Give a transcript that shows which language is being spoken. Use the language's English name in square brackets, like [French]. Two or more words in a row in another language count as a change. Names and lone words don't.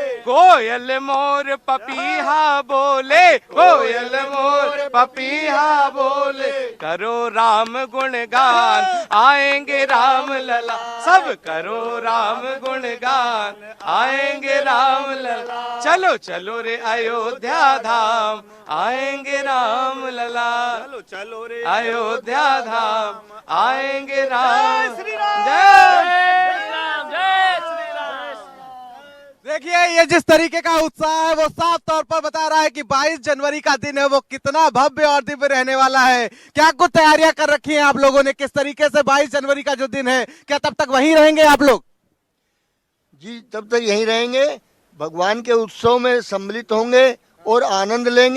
[Hindi] कोयल मोर पपीहा बोले, कोयल मोर पपीहा बोले, करो राम गुणगान, आएंगे राम लला, सब करो राम गुणगान, आएंगे राम लला, चलो चलो रे अयोध्या धाम, आएंगे राम लला, चलो चलो रे अयोध्या धाम, आएंगे राम, जय श्री राम, जय श्री राम। देखिए ये जिस तरीके का उत्साह है वो साफ तौर पर बता रहा है कि 22 जनवरी का दिन है वो कितना भव्य और दिव्य रहने वाला है। क्या कुछ तैयारियां कर रखी हैं आप लोगों ने, किस तरीके से 22 जनवरी का जो दिन है, क्या तब तक वहीं रहेंगे आप लोग? जी तब तक यहीं रहेंगे, भगवान के उत्सव में सम्मिलित होंगे और आनंद लेंगे।